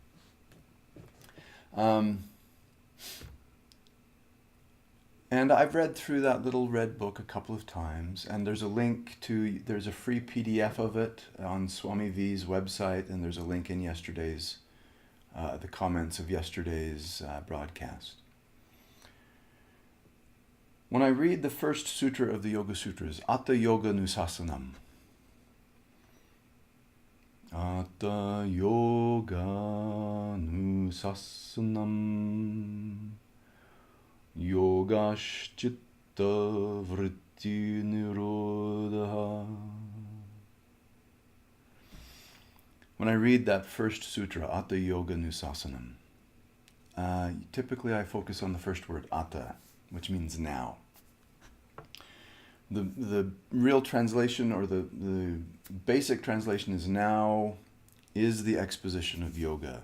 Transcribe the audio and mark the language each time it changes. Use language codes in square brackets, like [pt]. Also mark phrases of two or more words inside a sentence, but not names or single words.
[en] And I've read through that little red book a couple of times, and there's a free PDF of it on Swami V's website, and there's a link in yesterday's, the comments of yesterday's broadcast. When I read the first sutra of the Yoga Sutras, [sa] Atta Yoga Nusasanam, Atta Yoga Nusasanam Yogash-chitta vritti nirodha. [en] When I read that first sutra, [sa] Atta Yoga Nusasanam, [en] typically I focus on the first word, Atta, which means now. The real translation, or the basic translation, is now is the exposition of yoga.